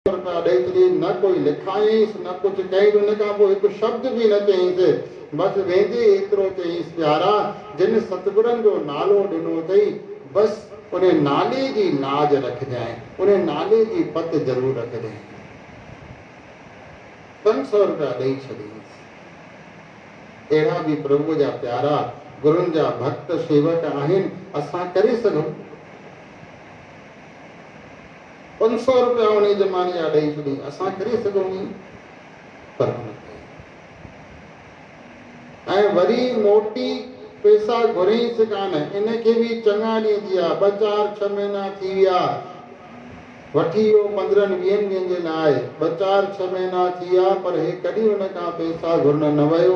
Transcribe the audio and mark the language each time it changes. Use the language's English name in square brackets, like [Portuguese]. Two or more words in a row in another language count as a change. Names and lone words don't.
[Sindhi] ॾेई न कोई लिखायईंसि न कुझु कईं। उन खां पोइ हिकु शब्द बि न चईंसि, बसि वेंदे एतिरो चईंसि प्यारा, जिन सतगुरनि जो नालो ॾिनो अथई बसि उन नाले जी लाज रखजांइ, उन नाले जी पत ज़रूरु रखजांइ। 500 रुपया ॾेई छॾियईंसि। अहिड़ा बि प्रभु जा प्यारा गुरुनि जा भक्त सेवक आहिनि, असां करे सघूं। 500 रुपया उन ज़माने जा ॾेई छॾी, असां करे सघूं पर न कयो। ऐं वरी मोटी पैसा घुरईंसि कान, इनखे बि चङा ॾींहं थी विया, 2-4-6 महीना थी विया, वठी वियो 15-20 ॾींहंनि जे लाइ, 2-4-6 महीना थी विया, पर हे कॾहिं हुन खां पैसा घुरण न वियो।